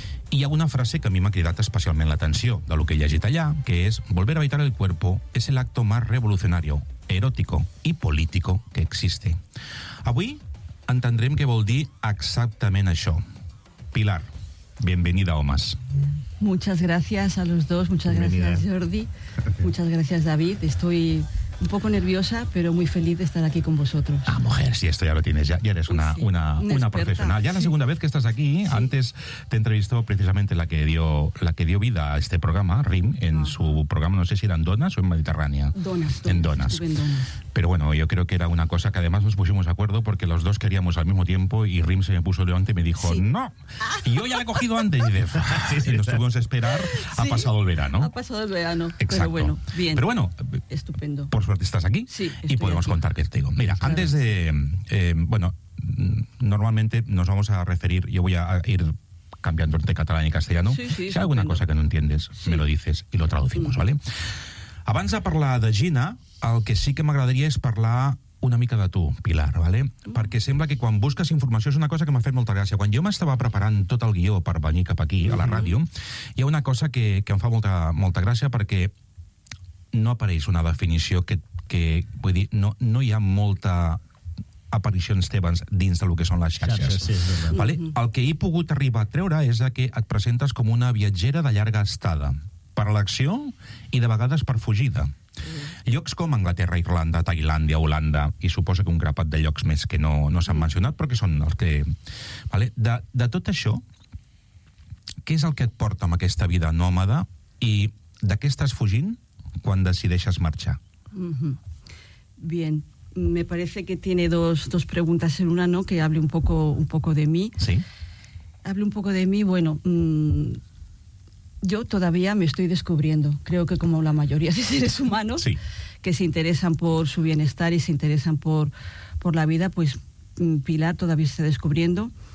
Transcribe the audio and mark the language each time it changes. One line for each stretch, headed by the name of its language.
Catalan: Hi ha una frase que a mi m'ha cridat especialment l'atenció de lo que he llegit allà, que és:
Spanish: volver a habitar el cuerpo es el acto más revolucionario, erótico y político que existe.
Catalan: Avui entendrem què vol dir exactament això.
Spanish: Pilar, bienvenida a Homes. Muchas gracias a los dos, muchas gracias Jordi, muchas gracias David, estoy... un poco nerviosa, pero muy feliz de estar aquí con vosotros. Ah, mujer, sí, esto ya lo tienes, ya eres una profesional. Ya la segunda vez que estás aquí, antes te entrevistó precisamente la que dio vida a este programa, RIM, en su programa, no sé si eran Donas o en Mediterránea. Donas. Pero bueno, yo creo que era una cosa que además nos pusimos de acuerdo porque los dos queríamos al mismo tiempo y RIM se me puso delante y me dijo, no, y yo ya la he cogido antes. Y nos tuvimos a esperar, ha pasado el verano. Exacto. Pero bueno, bien. Pero bueno. Estupendo. Por suerte estás aquí, sí, y podemos contar que te digo. Mira, claro. Antes de... bueno, normalmente nos vamos a referir... Yo voy a ir cambiando entre catalán y castellano. Sí, sí, si hay alguna cosa que no entiendes, me lo dices y lo traducimos, ¿vale?
Catalan: Abans de parlar de Gina, el que sí que m'agradaria és parlar una mica de tu, Pilar, ¿vale? Perquè sembla que quan busques informació és una cosa que m'ha fet molta gràcia. Quan jo m'estava preparant tot el guió per venir cap aquí, a la ràdio, hi ha una cosa que em fa molta, molta gràcia perquè... no apareix una definició que vull dir, no hi ha molta aparició en dins de lo que són les xarxes. Sí, vale? El que he pogut arribar a treure és que et presentes com una viatgera de llarga estada, per elecció i de vegades per fugida. Llocs com Anglaterra, Irlanda, Tailàndia, Holanda, i suposo que un grapat de llocs més que no s'han mencionat, però que són els que... Vale? De tot això, què és el que et porta amb aquesta vida nòmada i de què estàs fugint quan decideixes marxar?
Spanish: Bien, me parece que tiene dos preguntas en una, ¿no? Que hable un poco de mí. Sí. Hable un poco de mí, bueno, yo todavía me estoy descubriendo. Creo que como la mayoría de seres humanos sí. que se interesan por su bienestar y se interesan por la vida, pues Pilar todavía se está descubriendo.